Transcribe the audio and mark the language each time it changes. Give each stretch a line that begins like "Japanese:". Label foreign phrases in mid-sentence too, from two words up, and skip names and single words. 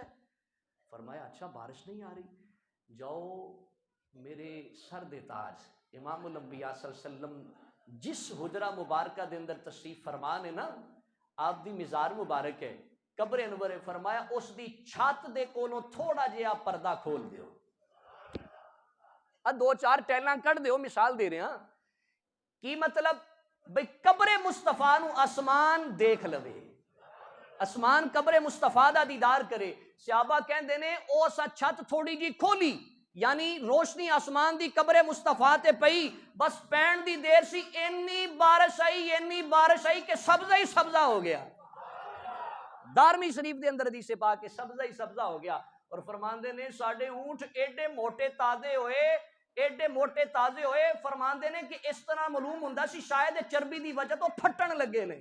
Punjabi: فرمایا اچھا بارش نہیں آ رہی، جاؤ میرے سر دے تاج امام الانبیاء
Arabic: صلی اللہ علیہ وسلم
Punjabi: جس حجرہ مبارکہ دے اندر تشریف فرمان ہے نا، آپ دی مزار مبارک ہے، قبر انور ہے. فرمایا اس دی چھت دے کولوں تھوڑا جہا پردہ کھول دیو، 2-4 ٹیلاں کٹ دیو. مثال دے رہے ہاں کی مطلب بھئی قبر مصطفیٰ نو آسمان دیکھ لوے. آسمان قبر مصطفیٰ دا دیدار کرے. صحابہ کہندے نے او سا چھت تھوڑی جی کھولی، یعنی روشنی آسمان دی قبر مصطفیٰ تے پئی، بس پین دی دیر سی، اینی بارش آئی کہ سبزہ ہی سبزہ ہو گیا. دارمی شریف دے اندر حدیث پاک کہ سبزہ ہی سبزہ ہو گیا. اور فرماندے نے ساڈے اونٹ ایڈے موٹے تازے ہوئے، فرماندے نے کہ اس طرح معلوم ہوندا سی شاید چربی دی وجہ تو پھٹن لگے نے.